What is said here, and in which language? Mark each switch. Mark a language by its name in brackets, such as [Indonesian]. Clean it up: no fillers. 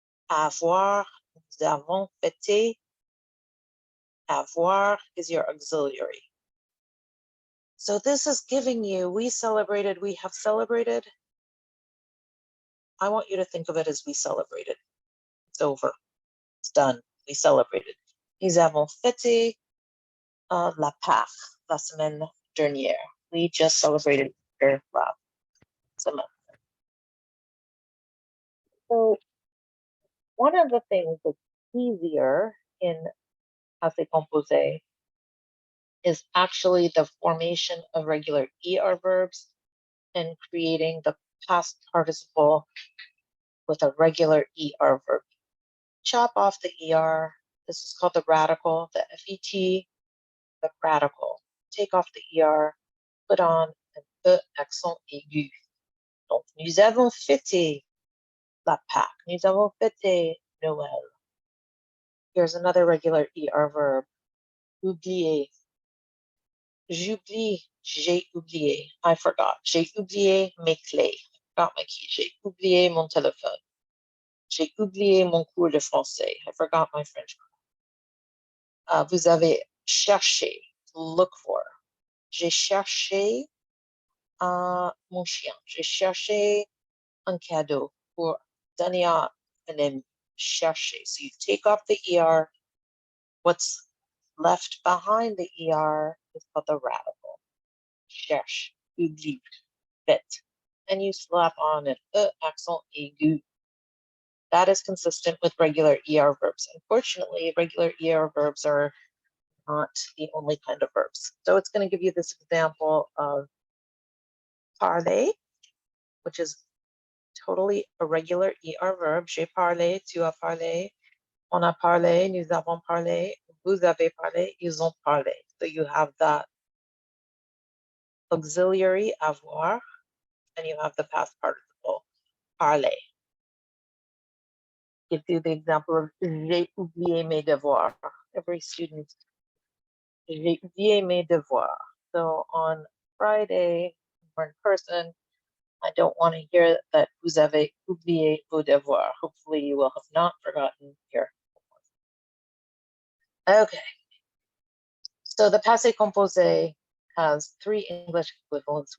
[English] Avoir, [French] nous avons fêté. [English] Avoir is your auxiliary. So this is giving you, we celebrated, we have celebrated. I want you to think of it as we celebrated. It's over. It's done. We celebrated. [French] Nous avons fêté la Pâques la semaine dernière. [English] We just celebrated last semaine. So one of the things that's easier in passé composé is actually the formation of regular ER verbs and creating the past participle with a regular ER verb. chop off the ER. This is called the radical, the FET, the radical. Take off the ER, put on an E accent aigu. [French] Donc, nous avons fêté la Pâque. Nous avons fêté Noël. [English] Here's another regular ER verb. [French] Oublier. J'oublie, j'ai oublié. [English] I forgot. [French] J'ai oublié mes clés. [English] I forgot my key. [French] J'ai oublié mon téléphone. J'ai oublié mon cours de français. [English] I forgot my French. [French] Vous avez cherché, [English] look for. [French] J'ai cherché mon chien. J'ai cherché un cadeau pour donner à un ami. [English] Chercher. So you take off the ER. What's left behind the ER is called the radical. Cherche, oublie, bête. And you slap on an accent aigu. That is consistent with regular ER verbs. Unfortunately, regular ER verbs are not the only kind of verbs. So it's going to give you this example of parler, which is totally a regular ER verb. [French] J'ai parlé, tu as parlé, on a parlé, nous avons parlé, vous avez parlé, ils ont parlé. [English] So you have that auxiliary avoir, and you have the past participle parler. Gives you the example of [French] j'ai oublié mes devoirs. [English] Every student, j'ai oublié mes devoirs. So on Friday, we're in person. I don't want to hear that [French] vous avez oublié vos devoirs. [English] Hopefully you will have not forgotten your homework. Okay. So the passé composé has three English equivalents.